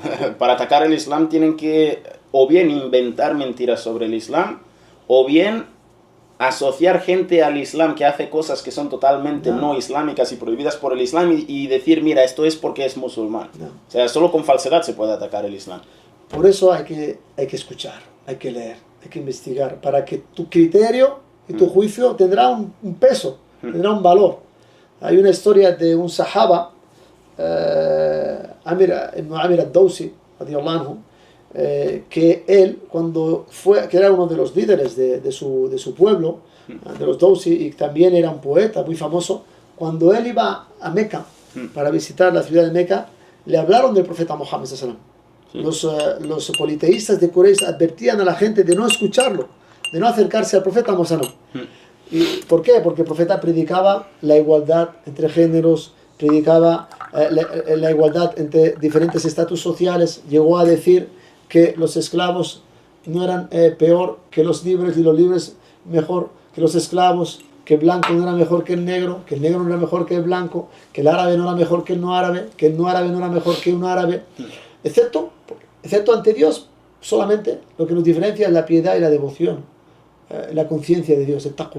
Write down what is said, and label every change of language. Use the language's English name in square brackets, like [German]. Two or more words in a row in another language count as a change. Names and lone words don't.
[Spanish] Para atacar el Islam tienen que o bien inventar mentiras sobre el Islam, o bien asociar gente al Islam que hace cosas que son totalmente no islámicas y prohibidas por el Islam y decir, mira, esto es porque es musulmán. No. O sea, solo con falsedad se puede atacar el Islam. Por eso hay que escuchar, hay que leer, hay que investigar, para que tu criterio y tu juicio tendrá un peso, tendrá un valor. Hay una historia de un sahaba, Amir al-Dawsi, que él, cuando fue, que era uno de los líderes de su pueblo, de los Dawsi, y también era un poeta muy famoso, cuando él iba a Meca para visitar la ciudad de Meca, le hablaron del profeta Muhammad [Arabic] صلى الله عليه وسلم. [Spanish] Los politeístas de Quraysh advertían a la gente de no escucharlo, de no acercarse al profeta Muhammad. ¿Y por qué? Porque el profeta predicaba la igualdad entre géneros, predicaba la igualdad entre diferentes estatus sociales, llegó a decir que los esclavos no eran peor que los libres y los libres mejor que los esclavos, que el blanco no era mejor que el negro no era mejor que el blanco, que el árabe no era mejor que el no árabe no era mejor que un árabe, excepto ante Dios, solamente lo que nos diferencia es la piedad y la devoción, la conciencia de Dios, el taqwa.